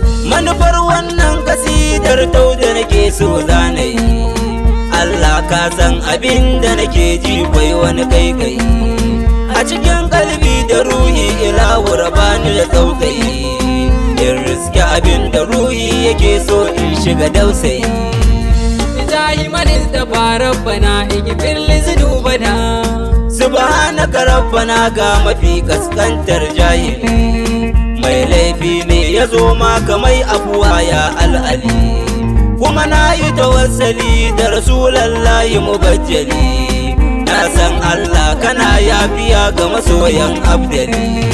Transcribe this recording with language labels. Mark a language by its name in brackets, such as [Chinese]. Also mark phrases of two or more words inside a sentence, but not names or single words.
[Hausa] Manufar wannan kasidar tau da nake so zanayi, Allah ka san abin da nake ji, kwai wani kaikai a cikin kalbi da ruhi, ilahu rabani da tsautsayi. Gaske abin da ruhi yake so in shiga dausayi. [Arabic] بجاه من اصطفى ربنا اغفر لذنوبنا. سبحانك ربنا [Hausa] ga mafi kaskantar jahili. Mai laifi ne ya zo ma ka mai afuwa ya al'ali. Kuma na yi tawassali da Rasulallahi mubajjali. Na san Allah kana yafiya ga masoyan abdali.